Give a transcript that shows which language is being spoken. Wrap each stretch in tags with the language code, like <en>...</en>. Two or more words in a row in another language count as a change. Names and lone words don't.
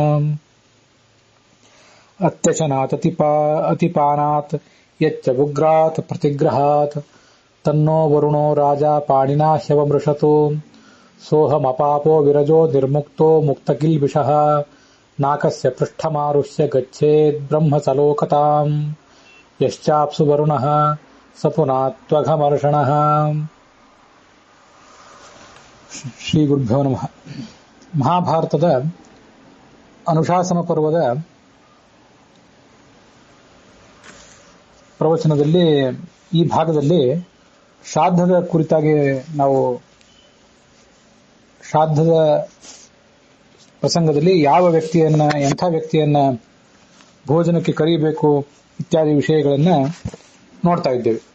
<sa>अत्यशनात् अतिपानात् यच्च उग्रात् प्रतिग्रहात् तन्नो वरुणो राजा पाणिना ह्यवमृषतु सोऽहमपापो विरजो निर्मुक्तो मुक्तकिल्बिषः नाकस्य पृष्ठमारुह्य गच्छेद्ब्रह्मसलोकताम् यश्चाप्सु वरुणः स पुनात्वघमर्षणः। ಶ್ರೀ ಗುರುಭ್ಯೋ ನಮಃ.</sa> <kn>ಮಹಾಭಾರತದ ಅನುಶಾಸನ ಪರ್ವದ ಪ್ರವಚನದಲ್ಲಿ ಈ ಭಾಗದಲ್ಲಿ ಶ್ರಾದ್ದದ ಕುರಿತಾಗಿ ನಾವು ಶ್ರಾದ್ದದ ಪ್ರಸಂಗದಲ್ಲಿ ಯಾವ ವ್ಯಕ್ತಿಯನ್ನ ಎಂಥ ವ್ಯಕ್ತಿಯನ್ನ ಭೋಜನಕ್ಕೆ ಕರೆಯಬೇಕು ಇತ್ಯಾದಿ ವಿಷಯಗಳನ್ನ ನೋಡ್ತಾ ಇದ್ದೇವೆ.</kn>